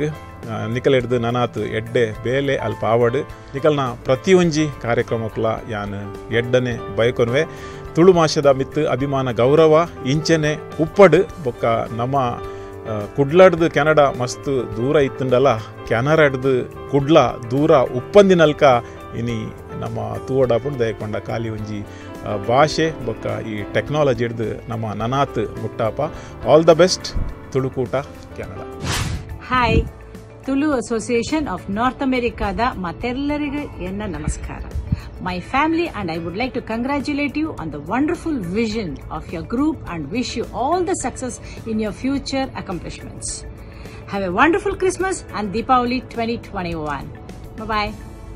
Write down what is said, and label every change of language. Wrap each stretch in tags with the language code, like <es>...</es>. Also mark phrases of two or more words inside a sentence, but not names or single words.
<tcy>ನಿಕಲ್ ಹಿಡ್ದು ನನಾತ್ ಎಡ್ಡೆ ಬೇಲೆ ಅಲ್ಪ ಆವಡ್ ನಿಕಲ್ನ ಪ್ರತಿಯೊಂಜಿ ಕಾರ್ಯಕ್ರಮಕ್ಕಲ ಯಾನ್ ಎಡ್ಡನೆ ಬಯಕೊನ್ವೆ ತುಳು ಭಾಷೆದ ಮಿತ್ ಅಭಿಮಾನ ಗೌರವ ಇಂಚೆನೆ ಉಪ್ಪಡ್ ಬೊಕ್ಕ ನಮ್ಮ ಕುಡ್ಲಾಡ್ದು ಕೆನಡಾ ಮಸ್ತ್ ದೂರ ಇತ್ತುಂಡಲ್ಲ ಕೆನರಾಡ್ದು ಕುಡ್ಲ ದೂರ ಉಪ್ಪಂದಿನಲ್ಕ ಇನಿ ನಮ್ಮ ತೂವಡಾಪುಂಡು ದಯಕೊಂಡ ಖಾಲಿ ಒಂಜಿ ಭಾಷೆ ಬೊಕ್ಕ ಈ ಟೆಕ್ನಾಲಜಿ ಹಿಡ್ದು ನಮ್ಮ ನನಾತ್ ಮುಟ್ಟಾಪ</tcy> <en>all the best</en> <tcy>ತುಳುಕೂಟ ಕೆನಡಾ. ಹಾಯ್, ತುಳು ಅಸೋಸಿಯೇಷನ್ ಆಫ್ ನಾರ್ತ್ ಅಮೆರಿಕಾದ ಮತ್ತೆಲ್ಲರಿಗೂ ಎನ್ನ ನಮಸ್ಕಾರ.</tcy> <en>My family and I would like to congratulate you on the wonderful vision of your group and wish you all the success in your future accomplishments. Have a wonderful Christmas and Deepavali 2021. Bye-bye.</en>